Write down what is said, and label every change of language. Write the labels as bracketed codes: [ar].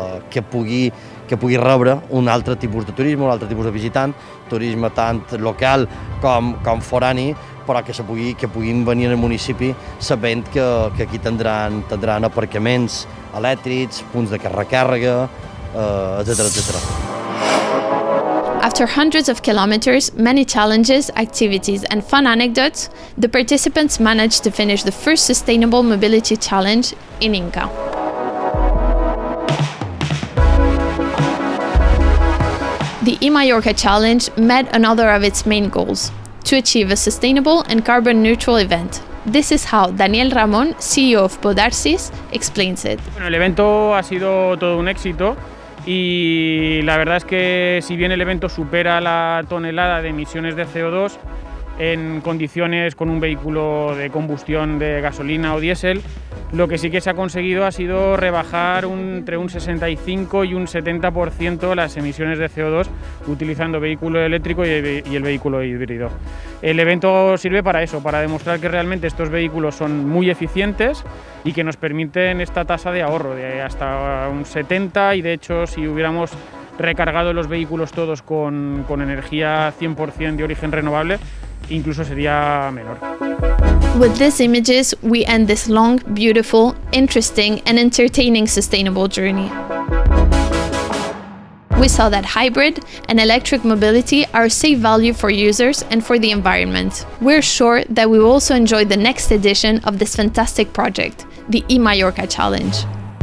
[ca] que pugui rebre un altre tipus de turisme, un altre tipus de visitant, turisme tant local com forani, però que puguin venir al municipi sabent que aquí tindran aparcaments elèctrics, punts de recàrrega, etc. [en] After hundreds of kilometers, many challenges, activities, and fun anecdotes, the participants managed to finish the first Sustainable Mobility Challenge in Inca. The eMallorca Challenge met another of its main goals: to achieve a sustainable and carbon-neutral event. This is how Daniel Ramón, CEO of Podarsis, explains it. [es] Bueno, el evento ha sido todo un éxito y la verdad es que si bien el evento supera la tonelada de emisiones de CO2 en condiciones con un vehículo de combustión de gasolina o diésel, lo que sí que se ha conseguido ha sido rebajar entre un 65 y un 70% las emisiones de CO2 utilizando vehículo eléctrico y el vehículo híbrido. El evento sirve para eso, para demostrar que realmente estos vehículos son muy eficientes y que nos permiten esta tasa de ahorro de hasta un 70%, y de hecho si hubiéramos recargado los vehículos todos con energía 100% de origen renovable, incluso sería menor. [en] With these images, we end this long, beautiful, interesting, and entertaining sustainable journey. We saw that hybrid and electric mobility are a safe value for users and for the environment. We're sure that we will also enjoy the next edition of this fantastic project, the eMallorca Challenge.